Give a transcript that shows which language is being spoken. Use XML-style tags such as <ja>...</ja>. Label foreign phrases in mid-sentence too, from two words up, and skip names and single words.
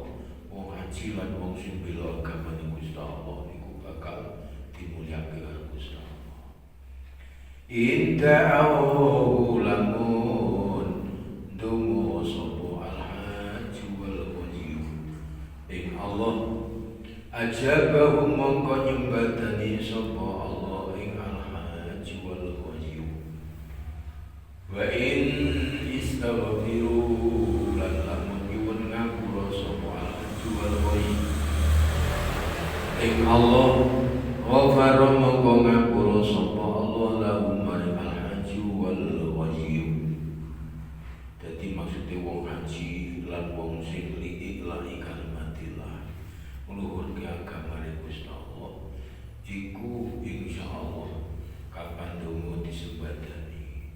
<jv>Wong haji lan wong sing bela agamane Gusti Allah iku bakal dimulyakake karo Gusti Allah. Inda'u lamun dungo sapa</jv> <ar>الحاج والغازي</ar> <jv>ing Allah ajabahum mongko nyembadani sapa Allah ing</jv> <ar>الحاج والغازي وإن استغفروا</ar> <jv>lan lamun nyuwun ngapura sapa</jv> <ar>الحاج والغازي</ar> <jv>ing Allah ghafara mongko ngapura sapa Allah lahum maring</jv> <ar>الحاج والغازي.</ar> <jv>Dadi maksude wong haji lan wong sing</jv> <ar>لله كلمة الله</ar> <jv>ngluhurke agamane Gusti Allah iku insyaallah kapan donga disembadani.</jv>